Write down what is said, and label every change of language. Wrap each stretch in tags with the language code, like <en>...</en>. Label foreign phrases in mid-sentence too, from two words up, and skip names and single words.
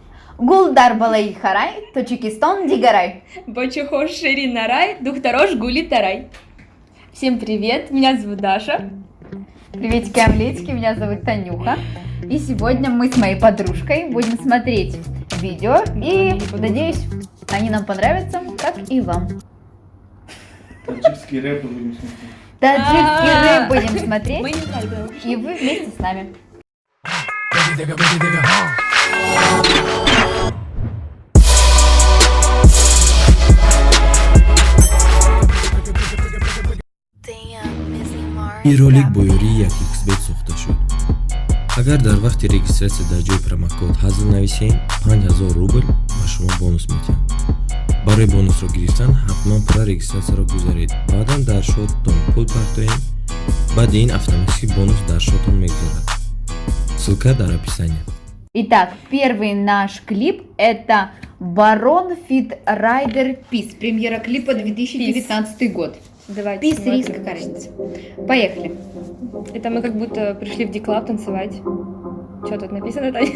<tg>Гулдар балай харай, Таджикистан дигарай. Бачохош шири нарай, духтарош гули тарай.</tg> <ru>Всем привет, меня зовут Даша. Приветики, омлетики, меня зовут Танюха. И сегодня мы с моей подружкой будем смотреть видео. И, надеюсь, они нам понравятся, как и вам. Таджикский рэп будем смотреть. Таджикский рэп будем смотреть. Мы не знаем, да. И вы вместе с нами.</ru> <tg>ин ролик бо ёрии як xbet сохта шуд. агар дар вақти регистратсия дар ҷои промокод ҳазл нависем 5000 рубл ба шумо бонус метиҳам. барои бонусро гирифтан ҳатман пурра регистратсияро гузаред. баъдан дар шотатон пул партоем. баъди ин автоматики бонус дар шотон мегузарад. ссылка дар описании.</tg> <ru>Итак, первый наш клип это Барон Фит Райдер Пис. Премьера клипа 2019 год. Давайте. Пис, смотрим. рис, какая разница. Поехали. Это мы как будто пришли в диклаб танцевать. Что тут написано, Таня?</ru>